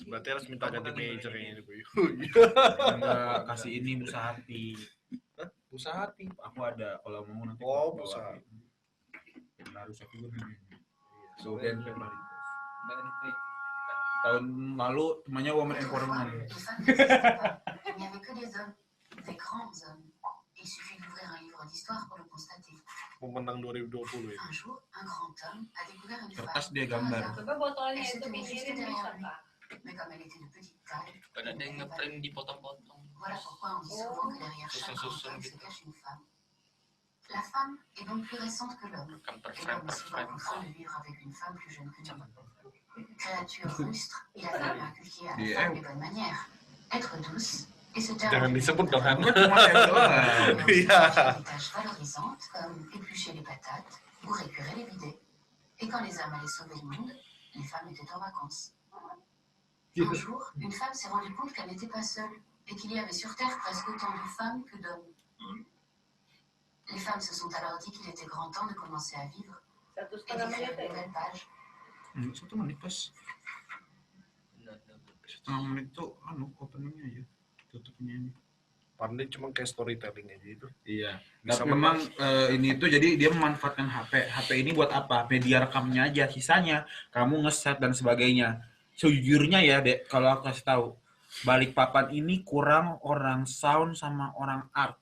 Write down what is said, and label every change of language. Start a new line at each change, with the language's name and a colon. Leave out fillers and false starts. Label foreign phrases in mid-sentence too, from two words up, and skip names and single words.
Indonesian: Berarti harus minta ganti major kayaknya. Enggak, kasih ini busa hati. Busa hati. Aku ada kalau mau nanti. Oh, bawa. busa. Harus aku juga. So, dan tahun lalu temannya
English: Women Empowerment.
French: Il n'y avait que des hommes, des grands hommes. Il suffit d'ouvrir un livre d'histoire pour le constater.
Indonesian: Pemenang 2020 ya.
French: Un jour, un grand homme a découvert une
Indonesian: Kertas
French: femme
Indonesian: dia
French: dans un
Indonesian: gambar.
French: jardin.
Indonesian: Coba botolnya
French: Elle se
Indonesian: itu
French: tenait juste
Indonesian: pinggirin
French: derrière
Indonesian: bisa
French: lui.
Indonesian: Pak.
French: Mais comme elle était de petite taille,
Indonesian: Kan ada yang ngeprint dipotong-potong.
French: voilà pourquoi on dit souvent que derrière chaque grand homme se cache une femme. La femme est donc plus récente que l'homme.
Indonesian: Kan per
French: Et
Indonesian: frame
French: l'homme
Indonesian: per
French: est souvent frame. contraint de vivre avec une femme plus jeune que lui. Créature rustre, il a fallu inculquer à la
English: Yeah.
French: femme les bonnes manières. Être douce et se taire.
Indonesian: Jangan disebut dong kan. Enggak cuma cewek doang. Iya.
French: Des tâches valorisantes comme éplucher les patates ou récurer les bidets. Et quand les hommes allaient sauver le monde, les femmes étaient en vacances. Un jour, une femme s'est rendue compte qu'elle n'était pas seule et qu'il y avait sur Terre presque autant de femmes que d'hommes. Les femmes se sont alors dit qu'il était grand temps de commencer à vivre
Indonesian: 1,5
French: et d'écrire
Indonesian: menit
French: une
Indonesian: ya.
French: nouvelle page.
Indonesian: 1 menit pas. Setengah menit tuh openingnya aja. Tutupnya ini. Pandai cuma kayak storytelling aja itu. Iya. Bisa Tapi memang ini tuh jadi dia memanfaatkan HP. HP ini buat apa? Media rekamnya aja. Sisanya kamu ngeset dan sebagainya. Sejujurnya ya, Dek, kalau aku kasih tahu, Balikpapan ini kurang orang sound sama orang art.